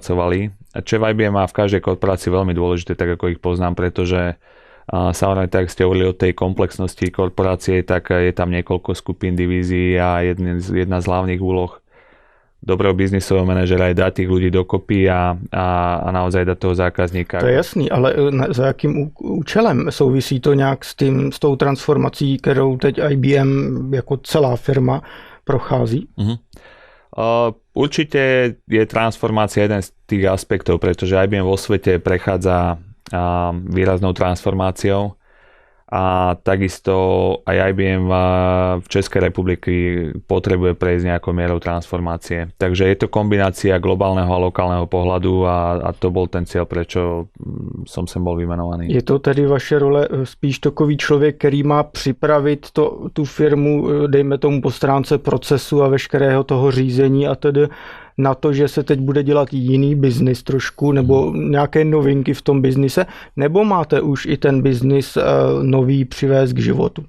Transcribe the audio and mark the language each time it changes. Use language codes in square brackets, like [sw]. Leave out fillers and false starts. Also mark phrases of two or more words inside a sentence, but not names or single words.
[sk] Čo v IBM má v každej korporácii veľmi dôležité, tak ako ich poznám, pretože A samozrejme, tak ste hovorili o tej komplexnosti korporácie, tak je tam niekoľko skupín, divízií a jedna z hlavných úloh dobrého biznisového manažera je dať tých ľudí dokopy a naozaj dať toho zákazníka. [cs] To je jasný, ale za jakým účelem souvisí to nějak s tou transformací, kterou teď IBM jako celá firma prochází? [sk] Určite je transformácia jeden z tých aspektov, pretože IBM vo svete prechádza výraznou transformáciou a takisto aj IBM v Českej republiky potrebuje prejsť nejakou mierou transformácie. Takže je to kombinácia globálneho a lokálneho pohľadu a to bol ten cieľ, prečo som sem bol vymenovaný. [cs] Je to tedy vaše role spíš takový člověk, který má připravit tu firmu, dejme tomu po stránce procesu a veškerého toho řízení a tedy na to, že se teď bude dělat jiný biznis trošku, nebo nějaké novinky v tom biznise, nebo máte už i ten biznis nový přivést k životu.